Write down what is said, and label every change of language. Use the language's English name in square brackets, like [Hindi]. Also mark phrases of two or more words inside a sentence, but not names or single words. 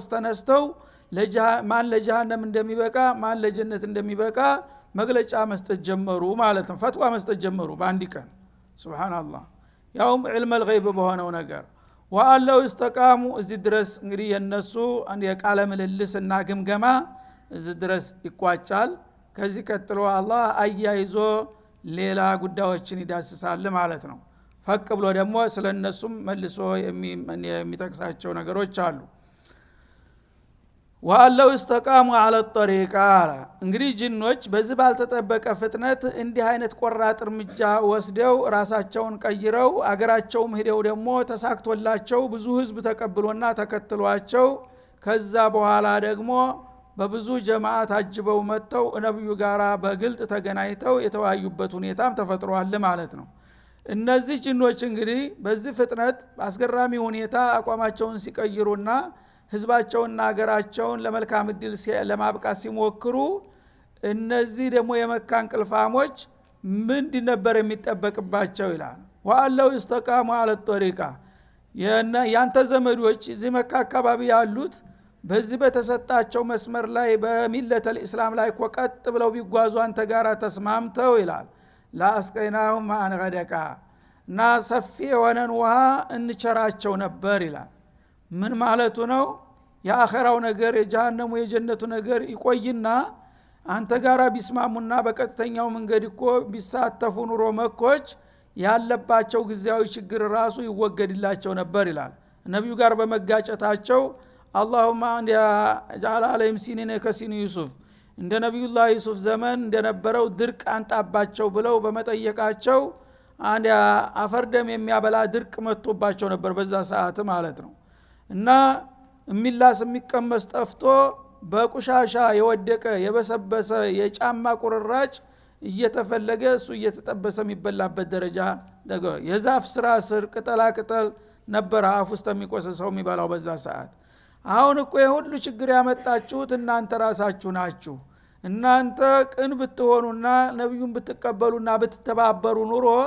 [Amharic] ተነስተው ማን ለጀሃነም እንደሚበቃ ማን ለጀነት እንደሚበቃ መግለጫ መስጠት ጀመሩ ማለት ነው። ፈትዋ መስጠት ጀመሩ በአንድ ቀን። ሱብሃንአላህ። ያውም [Arabic] علم الغيب [Amharic] በሆነው ነገር [Arabic] وألو استقاموا። [Amharic] እዚህ ድረስ እንግዲህ የነሱ የቃለ ምልልስና ግምገማ እዚህ ድረስ ይቋጫል። ከዚህ ቀጥሎ አላህ አያይዞ ሌላ ጉዳዮችን ይዳስሳል ማለት ነው። ፈቅ ብሎ ደግሞ ስለነሱም መልሶ የሚጠቅሳቸው ነገሮች አሉ። [Arabic] وألو استقاموا على الطريقة [Amharic] እንግዲህ ጅኖች በዚህ ባልተጠበቀ ፍጥነት እንዲህ አይነት ቆራጥ እርምጃ ወስደው ራሳቸውን ቀይረው አገራቸውም ሄደው ደግሞ ተሳክቶላቸው ብዙ ህዝብ ተቀብሎና ተከትሏቸው ከዛ በኋላ ደግሞ በብዙ ጀማዓት አጅበው መተው ነብዩ ጋራ በግልጥ ተገናኝተው የተዋዩበት ሁኔታም ተፈጥሯል ማለት ነው። እነዚህ ጅኖች እንግዲህ በዚህ ፍጥነት አስገራሚ ሁኔታ አቋማቸውን ሲቀይሩና ህዝባቸውንና ሀገራቸውን ለመልካም እድል ለማብቃት ሲሞክሩ እነዚህ ደግሞ የመካ እንቅልፋሞች ምንድን ነበር የሚጠበቅባቸው ይላል። [Arabic] وألو استقاموا على الطريقة [Amharic] ያንተ ዘመዶች እዚህ መካ አካባቢ ያሉት በዚህ በተሰጣቸው መስመር ላይ በሚለተል እስላም ላይ ቆቀጥ ብለው ቢጓዙ አንተ ጋራ ተስማምተው ይላል [Arabic] لأسقيناهم ماء غدقا [Amharic] እና ሰፊ የሆነን ውሃ እንቸራቸው ነበር ይላል። ምን ማለቱ ነው? የአኺራው ነገር የጀሃነሙ የጀነቱ ነገር ይቆይና አንተ ጋራ ቢስማሙና በቀጥተኛው መንገድ እኮ ቢሳተፉ ኑሮ መኮች ያለባቸው ግዚያዊ ችግር ራሱ ይወገድላቸው ነበር ይላል። ነብዩ ጋር በመጋጨታቸው [Arabic] اللهم ان جعل عليهم سنين كسن يوسف [Amharic] እንደ ነብዩላህ ዩሱፍ ዘመን እንደነበረው ድርቅ አንጣባቸው ብለው በመጠየቃቸው አንድ አፈርደም የሚያበላ ድርቅ መጥቶባቸው ነበር በዛ ሰዓት ማለት ነው። እና የሚላስ የሚቀመስ ጠፍቶ በቁሻሻ የወደቀ የበሰበሰ የጫማ ቁርራጭ እየተፈለገ እሱ እየተጠበሰ የሚበላበት ደረጃ ነገር የዛፍ ስራ ስር ቅጠላ ቅጠል ነበር አፍ ውስጥ የሚቆሰሰው የሚበላው በዛ ሰዓት። አሁን እኮ የሁሉ ችግር ያመጣችሁት እናንተ ራሳችሁ ናችሁ። እናንተ ቅን ብትሆኑና ነብዩን ብትቀበሉና ብትተባበሩ ኑሮ